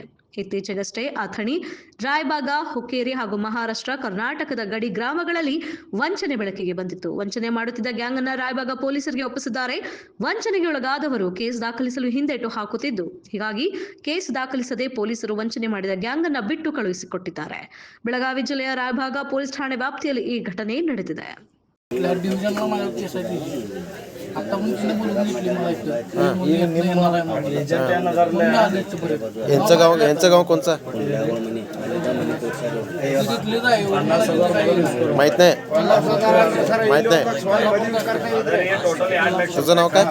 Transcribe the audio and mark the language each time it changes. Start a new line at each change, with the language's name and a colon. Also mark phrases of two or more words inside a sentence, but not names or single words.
Kannada: ಇತ್ತೀಚೆಗಷ್ಟೇ ಅಥಣಿ, ರಾಯಬಾಗ, ಹುಕ್ಕೇರಿ ಹಾಗೂ ಮಹಾರಾಷ್ಟ್ರ ಕರ್ನಾಟಕದ ಗಡಿ ಗ್ರಾಮಗಳಲ್ಲಿ ವಂಚನೆ ಬೆಳಕಿಗೆ ಬಂದಿತ್ತು. ವಂಚನೆ ಮಾಡುತ್ತಿದ್ದ ಗ್ಯಾಂಗ್ ಅನ್ನ ರಾಯಬಾಗ ಪೊಲೀಸರಿಗೆ ಒಪ್ಪಿಸಿದ್ದಾರೆ. ವಂಚನೆಗೆ ಒಳಗಾದವರು ಕೇಸ್ ದಾಖಲಿಸಲು ಹಿಂದೇಟು ಹಾಕುತ್ತಿದ್ದು, ಹೀಗಾಗಿ ಕೇಸ್ ದಾಖಲಿಸದೆ ಪೊಲೀಸರು ವಂಚನೆ ಮಾಡಿದ ಗ್ಯಾಂಗ್ ಅನ್ನ ಬಿಟ್ಟು ಕಳುಹಿಸಿಕೊಟ್ಟಿದ್ದಾರೆ. ಬೆಳಗಾವಿ ಜಿಲ್ಲೆಯ ರಾಯಬಾಗ ಪೊಲೀಸ್ ಠಾಣೆ ವ್ಯಾಪ್ತಿಯಲ್ಲಿ ಈ ಘಟನೆ ನಡೆದಿದೆ.
Marathi: यांचं गाव कोणचा माहित नाही. तुझं नाव काय?